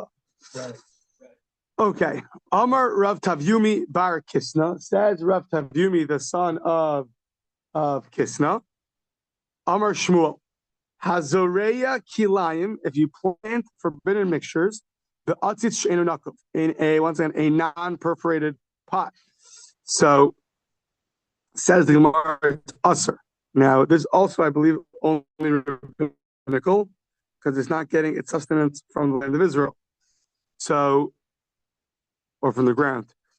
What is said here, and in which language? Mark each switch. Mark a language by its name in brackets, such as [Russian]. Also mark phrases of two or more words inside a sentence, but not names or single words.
[English] Right. Okay. [Aramaic] אמר רב טביומי בר קיסנא, [English] says Rav Tavyumi, the son of Kisna. [Hebrew] אמר שמואל הזורע כלאים, [English] if you plant forbidden mixtures, the [Hebrew] עציץ שאינו נקוב, [English] in a non-perforated pot. So, says the Gemara, it's usher. Now, this also, I believe, only rabbinical, because it's not getting its sustenance from the land of Israel. So, or from the ground.